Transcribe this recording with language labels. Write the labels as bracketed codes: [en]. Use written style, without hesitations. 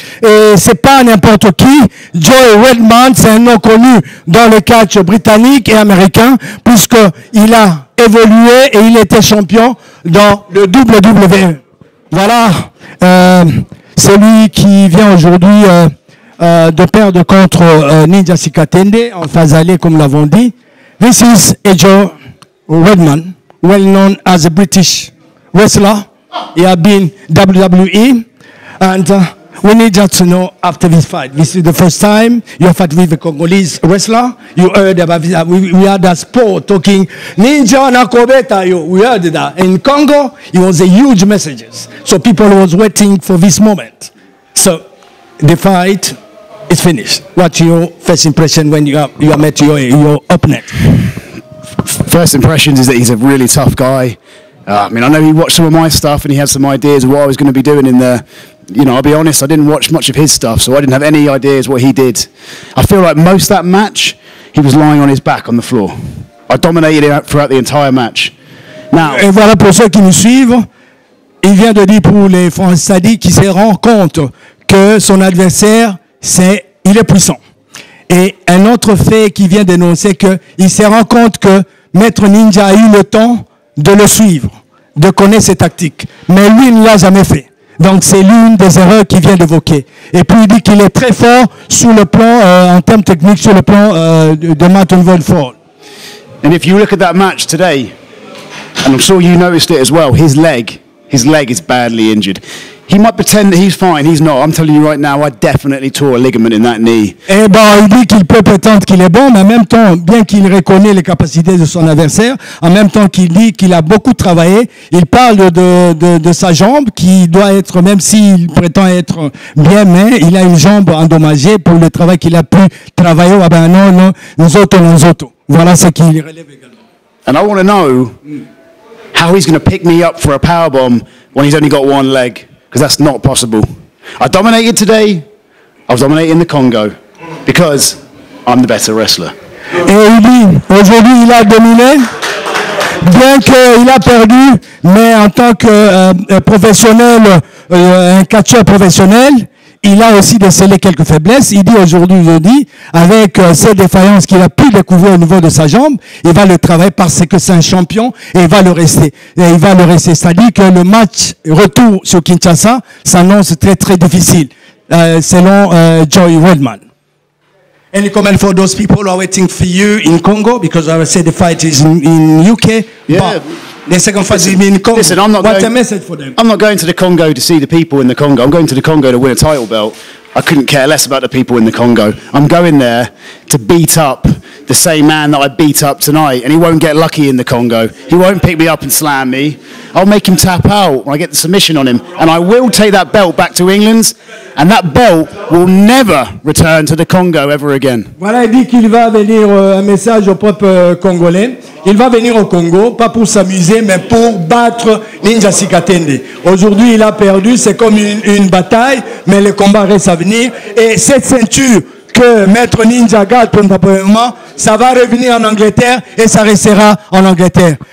[fr] Et c'est pas n'importe qui. Joe Redman, c'est un nom connu dans le catch britannique et américain, puisqu'il a évolué et il était champion dans le WWE. Voilà, c'est lui qui vient aujourd'hui de perdre contre Ninja Sikatende en phase allée, comme l'avons dit. [en] This is Joe Redman, well known as a British wrestler He has been WWE, and we need just to know after this fight. This is the first time you have fought with a Congolese wrestler. You heard about this. We had that sport talking Ninja Nakobeta. We heard that. In Congo, it was a huge messages. So people was waiting for this moment. So the fight is finished. What's your first impression when you have met your opponent? First impressions is that he's a really tough guy. I mean, I know he watched some of my stuff and he had some ideas of what I was going to be doing in there. You know, I'll be honest, I didn't watch much of his stuff, so I didn't have any ideas what he did. I feel like most of that match, he was lying on his back on the floor. I dominated him throughout the entire match. Now, [fr] et voilà pour ceux qui nous suivent, il vient de dire pour les Français qui se rendent compte que son adversaire, il est puissant. Et un autre fait qui vient d'énoncer qu'il se rend compte que Maître Ninja a eu le temps de le suivre, de connaître ses tactiques. Mais lui, il ne l'a jamais fait. Donc c'est l'une des erreurs qu'il vient d'évoquer. Et puis il dit qu'il est très fort sur le plan, en termes techniques, sur le plan de Martin Wolford. [en] And if you look at that match today, and I'm sure you noticed it as well, his leg is badly injured. He might pretend that he's fine, he's not. I'm telling you right now, I definitely tore a ligament in that knee. [fr] Eh ben, il dit qu'il peut prétendre qu'il est bon, mais en même temps, bien qu'il reconnaît les capacités de son adversaire, en même temps qu'il dit qu'il a beaucoup travaillé, il parle de sa jambe qui doit être, même s'il prétend être bien, mais il a une jambe endommagée pour le travail qu'il a pu travailler. Ah ben non, nous autres. Voilà ce qu'il relève également. [en] And I want to know how he's going to pick me up for a powerbomb when he's only got one leg. Because that's not possible. I dominated today. I was dominating in the Congo because I'm the better wrestler. [fr] Et il dit, aujourd'hui il a dominé, bien qu'il a perdu, mais en tant que professionnel, un catcheur professionnel, il a aussi décelé quelques faiblesses. Il dit aujourd'hui, avec ces défaillances qu'il a pu découvrir au niveau de sa jambe, il va le travailler parce que c'est un champion et il va le rester. C'est-à-dire que le match retour sur Kinshasa s'annonce très très difficile, selon Joey Wedman. [en] Any comment for those people who are waiting for you in Congo? Because I would say the fight is in UK. Yeah. The second fight is in Congo. Listen, What's the message for them? I'm not going to the Congo to see the people in the Congo. I'm going to the Congo to win a title belt. I couldn't care less about the people in the Congo. I'm going there to beat up the same man that I beat up tonight, and he won't get lucky in the Congo. He won't pick me up and slam me. I'll make him tap out when I get the submission on him, and I will take that belt back to England, and that belt will never return to the Congo ever again. [fr] Voilà, il dit qu'il va venir, un message au peuple congolais. Il va venir au Congo, pas pour s'amuser, mais pour battre Ninja Sikatende. Aujourd'hui, il a perdu, c'est comme une bataille, mais le combat reste à venir. Et cette ceinture que Maître Ninja garde probablement, ça va revenir en Angleterre et ça restera en Angleterre.